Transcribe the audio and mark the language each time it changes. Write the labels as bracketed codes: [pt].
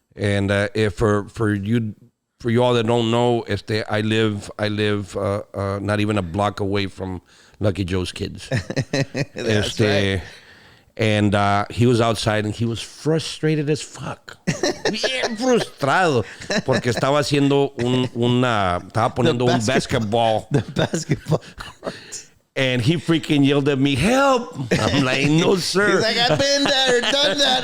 [en] And if for you all that don't know, I live not even a block away from Lucky Joe's kids. That's right. And he was outside and he was frustrated as fuck. [es] Bien frustrado. Porque estaba haciendo estaba poniendo un basketball. [en] The basketball. And he freaking yelled at me, "Help!" I'm like, "No, sir." He's like, "I've been there, done that.